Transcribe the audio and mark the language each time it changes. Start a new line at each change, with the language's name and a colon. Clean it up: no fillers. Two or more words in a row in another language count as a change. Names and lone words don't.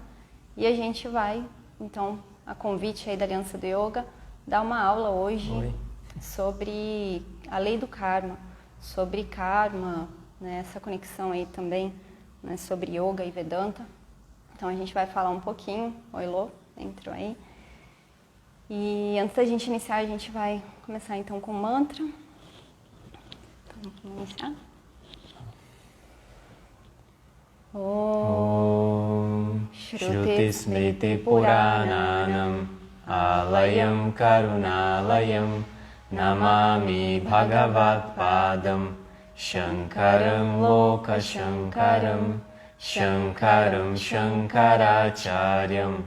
Portuguese: E a gente vai, então, a convite aí da Aliança do Yoga, dar uma aula hoje sobre a lei do karma, sobre karma, né, essa conexão aí também, né, sobre yoga e Vedanta. Então a gente vai falar um pouquinho. Oi, Lô, entrou aí. E antes da gente iniciar, a gente vai começar então com o mantra. Então, vamos iniciar.
Sanskrit: ॐ श्रुति स्मृति पुराणानाम् आलयम् करुणालयम् नमामि भगवत् पादम् शङ्करम् लोक शङ्करम् शङ्करम् शङ्कराचार्यम्